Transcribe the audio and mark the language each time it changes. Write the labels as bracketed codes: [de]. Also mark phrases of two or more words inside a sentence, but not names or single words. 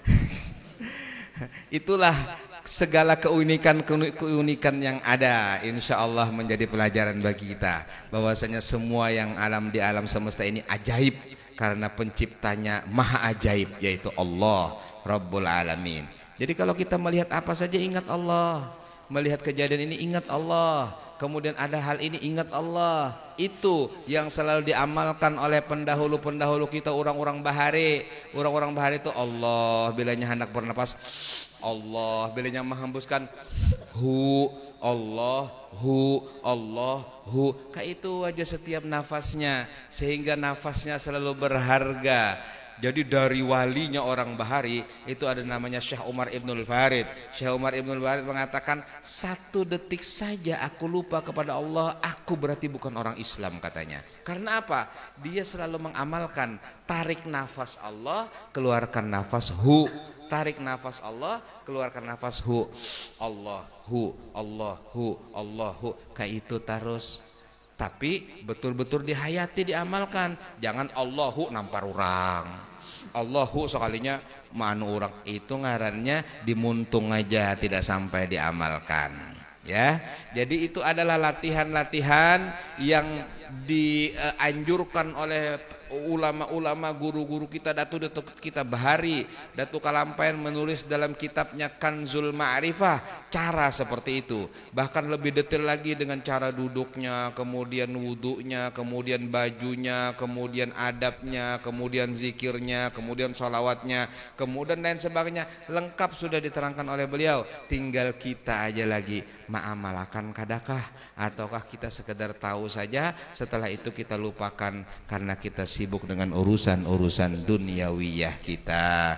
[id] Itulah segala keunikan yang ada, [ar] إن شاء الله [id] menjadi pelajaran bagi kita bahwasanya semua yang di alam semesta ini ajaib karena penciptanya maha ajaib, yaitu [ar] الله رب العالمين. [id] Jadi kalau kita melihat apa saja ingat Allah, melihat kejadian ini ingat Allah, kemudian ada hal ini ingat Allah. Itu yang selalu diamalkan oleh pendahulu-pendahulu kita, orang-orang bahari. [bjn] Orang-orang bahari itu Allah, bilanya hendak bernapas Allah, bilanya menghembuskan Allah, [id] kayak itu aja setiap nafasnya, sehingga nafasnya selalu berharga. Jadi dari walinya orang Bahari itu ada namanya Syekh Umar Ibnul Farid. Syekh Umar Ibnul Farid mengatakan, 1 detik saja aku lupa kepada Allah, aku berarti bukan orang Islam katanya. Karena apa? Dia selalu mengamalkan tarik nafas Allah, keluarkan nafas hu. Tarik nafas Allah, keluarkan nafas hu. [ar] الله، الله، الله. [id] Kayak itu terus. Tapi betul-betul dihayati, diamalkan. Jangan Allahu nampar orang. [bjn] Allahu sekalinya manu orang, itu ngarannya dimuntung aja, tidak sampai diamalkan. [id] Ya, jadi itu adalah latihan-latihan yang dianjurkan oleh ulama-ulama, guru-guru kita, Datuk kita Bahari, Datuk Kalampayan menulis dalam kitabnya Kanzul Ma'rifah cara seperti itu. Bahkan lebih detail lagi dengan cara duduknya, kemudian wudunya, kemudian bajunya, kemudian adabnya, kemudian zikirnya, kemudian sholawatnya, kemudian lain sebagainya. Lengkap sudah diterangkan oleh beliau. Tinggal kita aja lagi ma'amalakan kadakah, ataukah kita sekedar tahu saja, setelah itu kita lupakan karena kita sibuk dengan urusan-urusan duniawiyah kita.